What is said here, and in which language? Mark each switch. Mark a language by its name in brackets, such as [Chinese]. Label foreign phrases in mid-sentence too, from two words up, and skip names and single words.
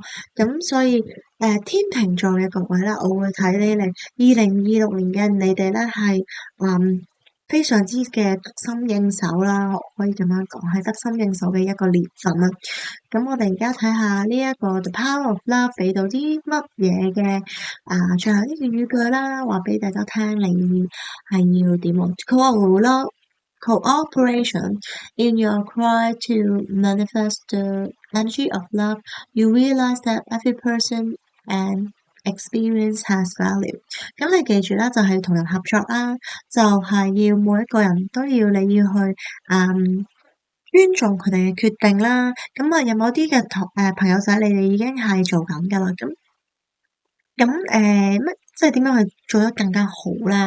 [Cantonese] 咁所以天秤座嘅各位咧，我會睇你哋2026年嘅你哋咧係非常之嘅得心應手啦，我可以咁樣講，係得心應手嘅一個年份啦。咁我哋而家睇下呢一個 The Power of Love 俾到啲乜嘢嘅最後呢個語句啦，話俾大家聽，你係要點喎 ？ [English] Cooperation in your cry to manifest the energy of love. You realize that every person and experience has value。 [Cantonese] 咁你記住啦，就係同人合作啦，就係要每一個人都要你要去尊重佢哋嘅決定啦。咁有冇啲嘅朋友仔，你哋已經係做緊㗎啦。即係點樣去做得更加好咧？